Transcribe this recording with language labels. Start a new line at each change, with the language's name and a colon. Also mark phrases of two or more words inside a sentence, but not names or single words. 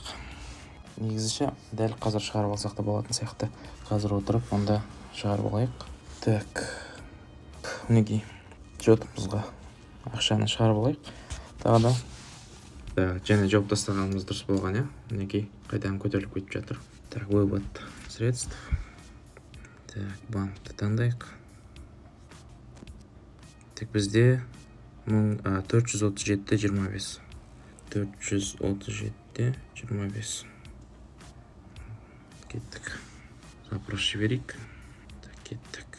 Kazakh: Негізіше дәл қазір шығарып алсақ та болатын сияқты. Қазір отырып, онда шығарып алайық. Так, мінекей счетымызға ақшаны шығарып алайық. Тағы да. Так, және жауап тастағанымыз дұрыс болған, иә. Мінекей қайдан көтеріліп кетіп жатыр.
Russian: Так, вывод средств. Так,
Kazakh: банкты таңдайық. Так, бізде $437.25. $437.25. Кеттік. Запрос жіберейік. Так, кеттік.